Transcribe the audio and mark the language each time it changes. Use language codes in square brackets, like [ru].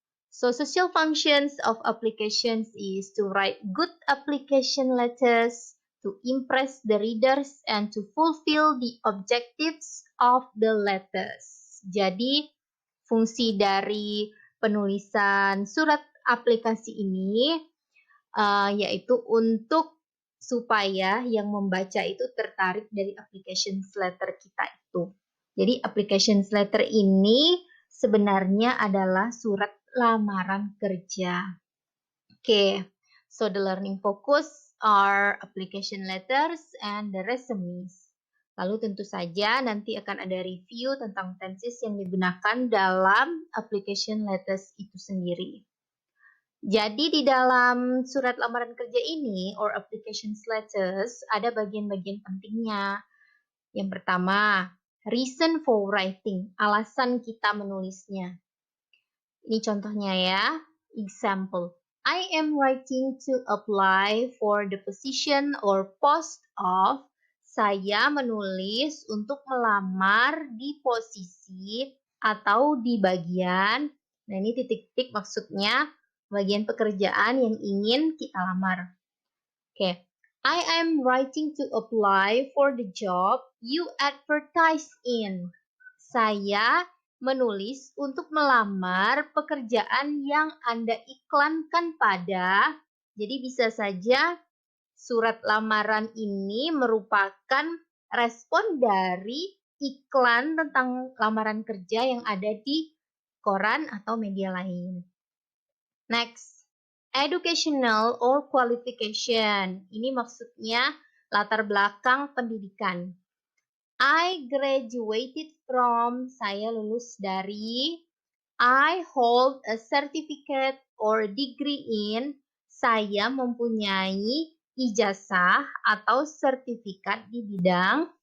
[en] So social functions of applications is to write good application letters, to impress the readers, and to fulfill the objectives of the letters. [id] Jadi, fungsi dari penulisan surat aplikasi ini yaitu untuk supaya yang membaca itu tertarik dari application letter kita itu. Jadi application letter ini sebenarnya adalah surat lamaran kerja. [en] Okay, so the learning focus are application letters and the resumes. [id] Lalu tentu saja nanti akan ada review tentang tenses yang digunakan dalam application letters itu sendiri. Jadi di dalam surat lamaran kerja ini or application letters ada bagian-bagian pentingnya. Yang pertama, [en] reason for writing, [id] alasan kita menulisnya. Ini contohnya ya. [en] Example, I am writing to apply for the position or post of. [id] Saya menulis untuk melamar di posisi atau di bagian. Nah ini titik-titik maksudnya bagian pekerjaan yang ingin kita lamar. Oke. [en] I am writing to apply for the job you advertise in. [id] Saya menulis untuk melamar pekerjaan yang Anda iklankan pada. Jadi bisa saja surat lamaran ini merupakan respon dari iklan tentang lamaran kerja yang ada di koran atau media lain. [en] Next, educational or qualification. [id] Ini maksudnya latar belakang pendidikan. [en] I graduated from, [id] saya lulus dari. [en] I hold a certificate or degree in, [id] saya mempunyai ijazah atau sertifikat di bidang.